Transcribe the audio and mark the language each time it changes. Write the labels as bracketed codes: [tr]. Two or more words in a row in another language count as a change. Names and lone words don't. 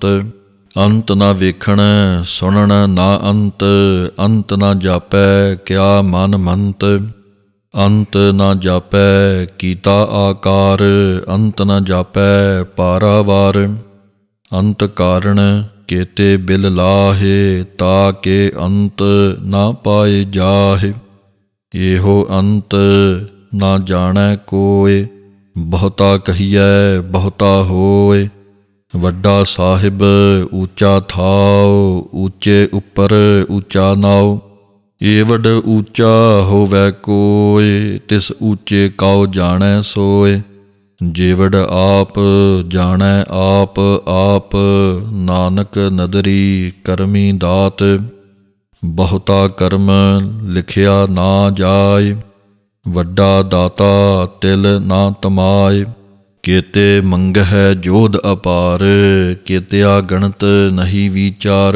[pa] ਅੰਤ ਨਾ ਵੇਖਣ ਸੁਣਨ ਨਾ ਅੰਤ, ਅੰਤ ਨਾ ਜਾਪੈ ਕਿਆ ਮਨ ਮੰਤ। ਅੰਤ ਨਾ ਜਾਪੈ ਕੀਤਾ ਆਕਾਰ, ਅੰਤ ਨਾ ਜਾਪੈ ਪਾਰਾਵਾਰ। ਅੰਤ ਕਾਰਣ ਕੇਤੇ ਬਿਲ ਲਾਹੇ, ਤਾਕੇ ਅੰਤ ਨਾ ਪਾਏ ਜਾਹੇ। ਏਹੋ ਅੰਤ ਨਾ ਜਾਣੈ ਕੋਇ, ਬਹੁਤਾ ਕਹੀਐ ਬਹੁਤਾ ਹੋਇ। ਵੱਡਾ ਸਾਹਿਬ ਊਚਾ ਥਾਉ, ਊਚੇ ਉਪਰਿ ਊਚਾ ਨਾਉ। ਏਵਡ ਊਚਾ ਹੋਵੈ ਕੋਇ, ਤਿਸ ਊਚੇ ਕਉ ਜਾਣੈ ਸੋਇ। ਜੇਵਡ ਆਪ ਜਾਣੈ ਆਪ ਆਪ, ਨਾਨਕ ਨਦਰੀ ਕਰਮੀ ਦਾਤ। ਬਹੁਤਾ ਕਰਮ ਲਿਖਿਆ ਨਾ ਜਾਇ, ਵੱਡਾ ਦਾਤਾ ਤਿਲ ਨਾ ਤਮਾਇ। ਕੇਤੇ ਮੰਗਹਿ ਜੋਧ ਅਪਾਰ, ਕੇਤਿਆ ਗਣਤ ਨਹੀ ਵਿਚਾਰ।